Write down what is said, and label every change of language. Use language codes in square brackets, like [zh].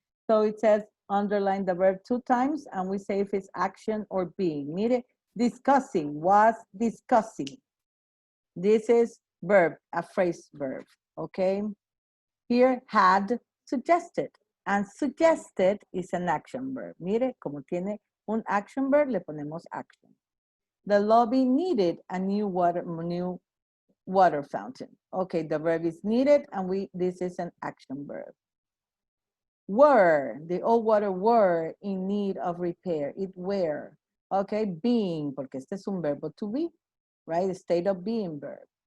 [en] So it says underline the verb 2 times and we say if it's action or being. [es] Mire, [en] discussing, was discussing. This is verb, a phrase verb, okay? Here, had suggested, and suggested is an action verb. [es] Mire, como tiene un action verb, le ponemos action. [en] The lobby needed a new water fountain. Okay, the verb is needed, and this is an action verb. Were, the old water were in need of repair. It were. Okay, being, [es] porque este es un verbo to be, [en] right? The state of being verb.